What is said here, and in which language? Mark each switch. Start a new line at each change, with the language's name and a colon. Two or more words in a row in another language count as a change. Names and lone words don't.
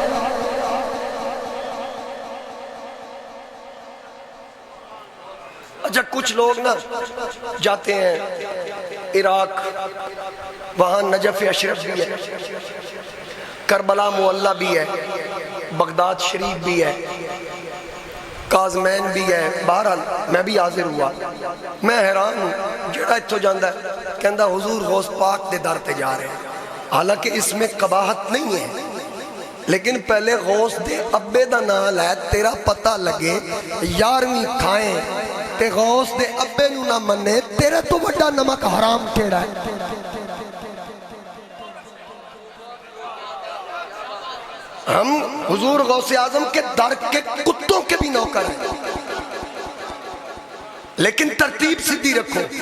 Urdu: اچھا کچھ لوگ نا جاتے ہیں عراق وہاں نجف اشرف بھی ہے کربلا معلّہ بھی ہے بغداد شریف بھی ہے کاظمین بھی ہے بہرحال میں بھی حاضر ہوا میں حیران ہوں
Punjabi: جڑا اتھو جاندہ ہے کہندہ حضور غوث پاک دے در تے
Urdu: جا رہے ہیں حالانکہ اس میں قباحت نہیں ہے لیکن
Punjabi: پہلے غوث دے ابے دا نال ہے تیرا پتہ لگے 11ویں کھائیں تے غوث دے ابے نو نہ منے تیرے تو بڑا نمک حرام کیڑا ہے
Urdu: ہم حضور غوث اعظم کے در کے کتوں کے بھی نوکر ہیں لیکن ترتیب سیدھی رکھو